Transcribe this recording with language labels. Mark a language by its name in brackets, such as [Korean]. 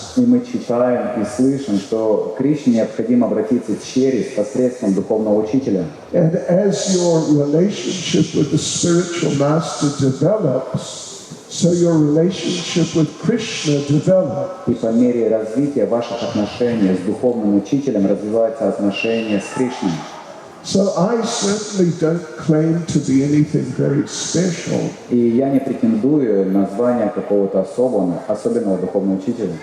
[Russian] И мы читаем и слышим, что к Кришне необходимо обратиться через посредством духовного учителя. [English] And as your relationship with the spiritual master develops, so your relationship with Krishna developed. [Russian] И по мере развития ваших отношений с духовным учителем развивается отношение с Кришной. [English] So I certainly don't claim to be anything very special. [Russian] И я не претендую на звание какого-то особенного духовного учителя.